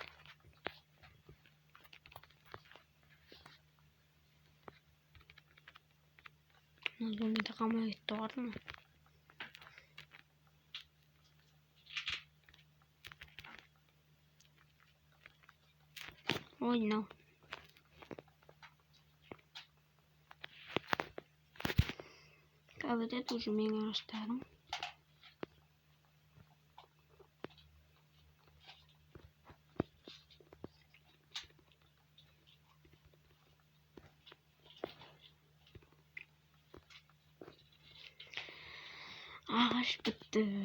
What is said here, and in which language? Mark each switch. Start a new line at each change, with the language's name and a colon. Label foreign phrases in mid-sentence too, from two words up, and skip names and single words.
Kazakh: Зомбиді қамай кетті ғой ма? Ой, мынау.
Russian: А вот это уже
Kazakh: менің ағаштарым. Ағаш бітті.